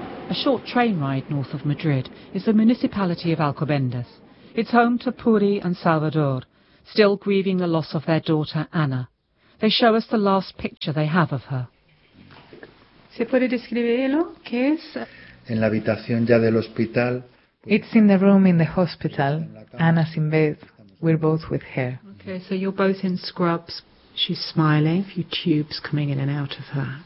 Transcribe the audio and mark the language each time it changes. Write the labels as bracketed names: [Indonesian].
[English] A short train ride north of Madrid is the municipality of Alcobendas. It's home to Puri and Salvador, still grieving the loss of their daughter, Anna. They show us the last picture they have of her. [Spanish] ¿Se puede describirlo? ¿Qué es? En la habitación ya del hospital. [English] It's in the room in the hospital. Anna's in bed. We're both with her. Okay, so you're both in scrubs. She's smiling. A few tubes coming in and out of her.